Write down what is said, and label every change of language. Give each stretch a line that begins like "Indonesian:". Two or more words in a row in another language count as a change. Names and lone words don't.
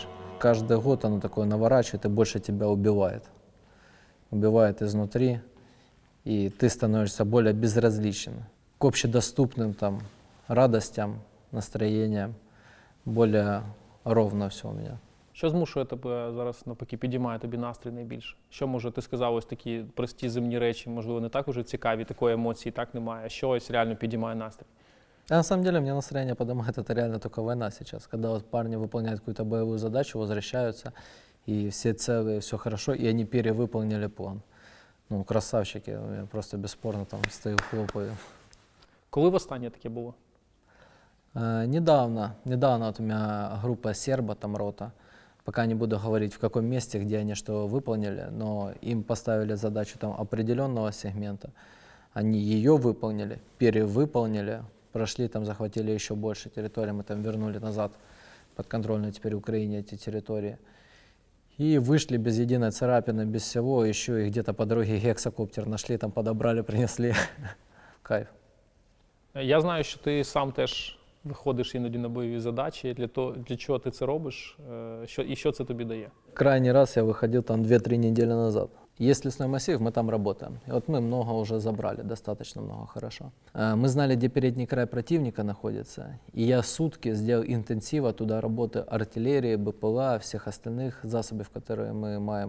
Russian: Каждый год оно такое наворачивает и больше тебя убивает. Убивает изнутри, и ты становишься более безразличен к общедоступным там радостям, настроениям. Более ровно все у меня.
Ukrainian: Що змушує тебе зараз, навпаки, підіймає тобі настрій найбільше? Що, може, ти сказав ось такі прості земні речі, можливо, не так уже цікаві, такої емоції так немає, а що ось реально підіймає настрій?
Russian: А на самом деле мне настроение поднимает это реально только война сейчас, когда вот парни выполняют какую-то боевую задачу, возвращаются, и все целые, все хорошо, и они перевыполнили план. Ну, красавчики, я просто бесспорно там стою, хлопаю.
Ukrainian: Коли востаннє таке було?
Russian: Недавно вот у меня группа серба, там рота, пока не буду говорить в каком месте, где они что выполнили, но им поставили задачу там определенного сегмента, они ее выполнили, перевыполнили, прошли там, захватили еще больше территорий, мы там вернули назад подконтрольную теперь Украине эти территории. И вышли без единой царапины, без всего, еще и где-то по дороге гексакоптер нашли, там подобрали, принесли. Кайф.
Ukrainian: Я знаю, що ти сам теж виходиш іноді на бойові задачі. Для чого ти це робиш? І що це тобі дає?
Russian: Крайний раз я выходил там 2-3 недели назад. Есть лесной массив, мы там работаем. И вот мы много уже забрали, достаточно много, хорошо. Мы знали, где передний край противника находится. И я сутки сделал интенсива туда работы артиллерии, БПЛА, всех остальных засобов, которые мы маем.